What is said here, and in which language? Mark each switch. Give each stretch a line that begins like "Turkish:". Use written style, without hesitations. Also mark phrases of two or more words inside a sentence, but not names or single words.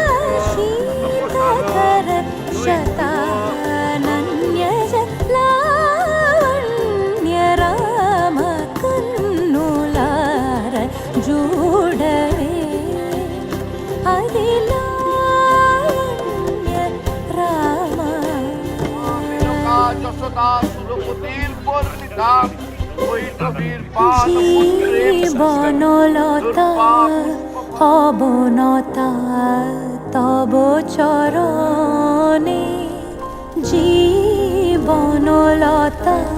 Telugu: శీతకర శతానన్యజ, లావణ్య రామ కన్నులార జూడవే, అది లావణ్య రామ.
Bangla: যশোদা সুরপতির বর্ণিতা বৈষ্ণবীর পাদপত্রে জীবনলতা অবনতা তব চরণে, জীবনলতা